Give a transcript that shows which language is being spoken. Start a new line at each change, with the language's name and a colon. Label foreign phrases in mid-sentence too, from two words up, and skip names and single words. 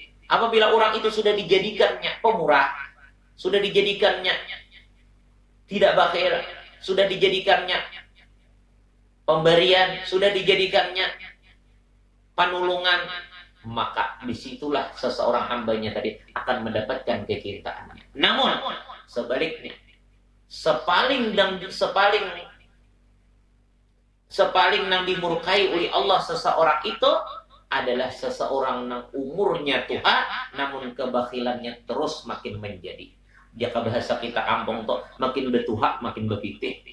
Indonesian: Apabila orang itu sudah dijadikannya pemurah, sudah dijadikannya tidak bakhil, sudah dijadikannya pemberian, sudah dijadikannya panulungan, maka disitulah seseorang hambanya tadi akan mendapatkan kecintaannya. Namun sebaliknya, sepaling nang dimurkai oleh Allah seseorang itu adalah seseorang nang umurnya tua, namun kebakhilannya terus makin menjadi. Jika bahasa kita kampung tuh,
Banjar: makin betuha makin bepitih.